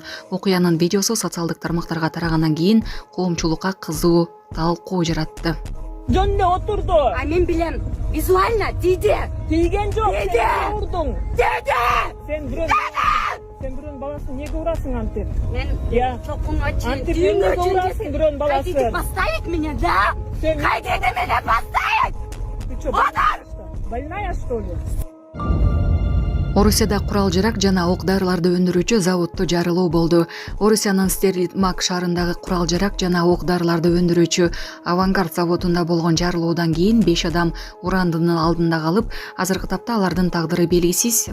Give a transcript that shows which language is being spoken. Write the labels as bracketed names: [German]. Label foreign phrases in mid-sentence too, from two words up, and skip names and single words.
[Kyrgyz] Окуянын видеосу социалдык тармактарга тарагандан кийин коомчулукка кызуу талкуу жаратты. Жөнүнө отурду. А мен билем, визуально тийди. Тийген жок, Тийди. сен урдуң. Тийди. Сен бирөөнүн баласын эмнеге урасың антип? Мен [Russian] Я. [Kyrgyz] чокунга чейин Антип эмнеге урасың бирөөнүн баласын? [Russian] Хотите поставить меня, да? [Kyrgyz] Сен [Russian] Хотите меня поставить? Ты что, больная что ли? [Kyrgyz] Орусияда курал жарак жана ок дарыларды өндүрүүчү заводдо жарылуу болду. Орусиянын Стерлитмак шаарындагы курал жарак жана ок дарыларды өндүрүүчү Авангард заводунда болгон жарылуудан кийин 5 адам урандынын алдында калып, азыркы тапта алардын тагдыры белгисиз.